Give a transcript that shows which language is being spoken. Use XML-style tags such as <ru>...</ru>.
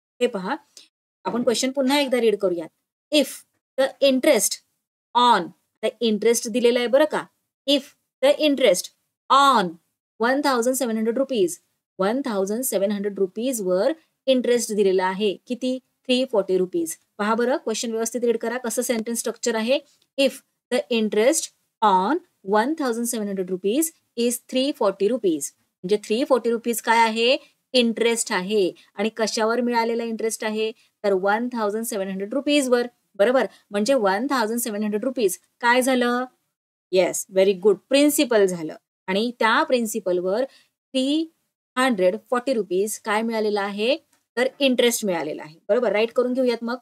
<mr>हे पहा, आपण क्वेश्चन पुन्हा एकदा रीड करूयात.</mr> <en>if the interest on,</en> <mr>interest दिलेला आहे बरं का,</mr> <en>if the interest on 1,700 rupees,</en> <mr>1,700 rupees वर इंटरेस्ट दिलेला आहे. किती? 340 रुपीज. पहा बरं, क्वेश्चन व्यवस्थित रीड करा, कसं सेंटेन्स स्ट्रक्चर आहे.</mr> <en>If the interest on 1,700 rupees is 340 rupees.</en> <mr>म्हणजे 340 रुपीज काय आहे, इंटरेस्ट आहे. आणि कशावर मिळालेला इंटरेस्ट आहे, तर 1,700 रुपीज वर. बरोबर. म्हणजे 1,700 रुपीज काय झालं,</mr> <en>yes, very good,</en> <mr>प्रिन्सिपल झालं. आणि त्या प्रिन्सिपलवर 340 रुपीज काय मिळालेलं आहे, तर इंटरेस्ट मिळालेला आहे. बरोबर. राईट करून घेऊयात मग.</mr>